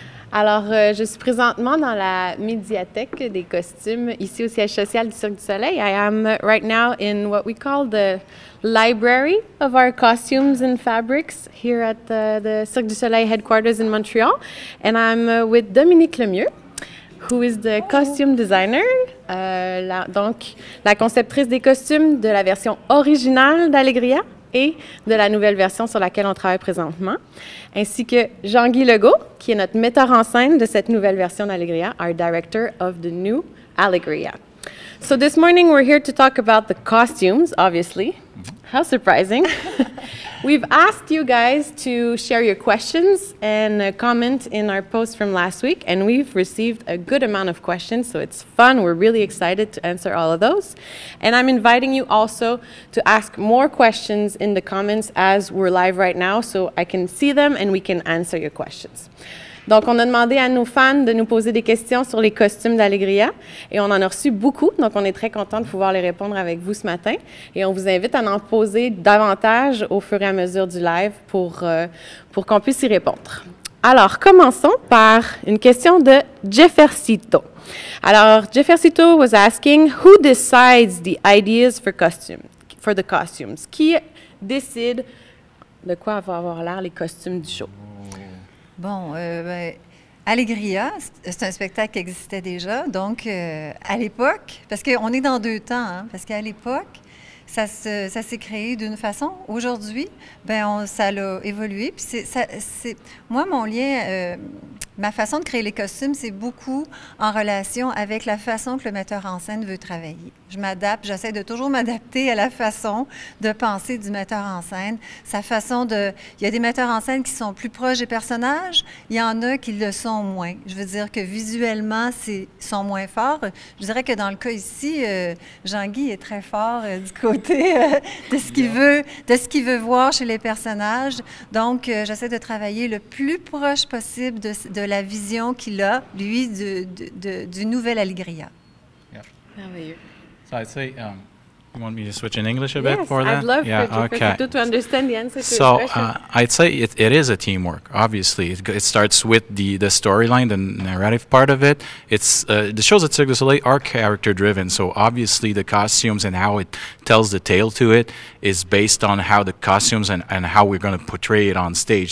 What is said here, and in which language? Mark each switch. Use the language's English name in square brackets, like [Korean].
[French] Alors, je suis présentement dans la médiathèque des costumes ici au siège social du Cirque du Soleil. [English] I am right now in what we call the library of our costumes and fabrics here at the Cirque du Soleil headquarters in Montreal. And I'm with Dominique Lemieux, who is the costume designer, [French] donc la conceptrice des costumes de la version originale d'Alegria et de la nouvelle version sur laquelle on travaille présentement, ainsi que Jean-Guy Legault, qui est notre metteur en scène de cette nouvelle version d'Alegria, [English] our director of the new Alegria. So this morning we're here to talk about the costumes, obviously. How surprising. We've asked you guys to share your questions and comment in our post from last week, and we've received a good amount of questions, so it's fun. We're really excited to answer all of those. And I'm inviting you also to ask more questions in the comments as we're live right now, so I can see them and we can answer your questions. [French] Donc, on a demandé à nos fans de nous poser des questions sur les costumes d'Alegria et on en a reçu beaucoup, donc on est très content de pouvoir les répondre avec vous ce matin et on vous invite à en poser davantage au fur et à mesure du live pour qu'on puisse y répondre. Alors, commençons par une question de Jeffercito. [English] Alors, Jeffercito was asking, who decides the ideas for the costumes? [French] Qui décide de quoi va avoir l'air les costumes du show? Bon, Alegria, c'est un spectacle qui existait déjà. Donc, à l'époque, parce qu'on est dans deux temps, hein, parce qu'à l'époque, ça s'est créé d'une façon. Aujourd'hui, ça a évolué. Puis moi, mon lien, ma façon de créer les costumes, c'est beaucoup en relation avec la façon que le metteur en scène veut travailler. Je m'adapte, j'essaie de toujours m'adapter à la façon de penser du metteur en scène. Sa façon de... Il y a des metteurs en scène qui sont plus proches des personnages, il y en a qui le sont moins. Je veux dire que visuellement, ils sont moins forts. Je dirais que dans le cas ici, Jean-Guy est très fort du côté de ce qu'il veut voir chez les personnages. Donc, j'essaie de travailler le plus proche possible de la vision qu'il a, lui, du nouvel Alegria. [English] Yeah. [French] Merveilleux. [English] So I'd say, you want me to switch in English a bit for that? I'd love okay. to understand the answer to So your question. I'd say it is a teamwork. Obviously, it starts with the storyline, the narrative part of it. It's the shows at Cirque du Soleil are character driven. So obviously, the costumes and how it tells the tale to it is based on how the costumes and how we're going to portray it on stage.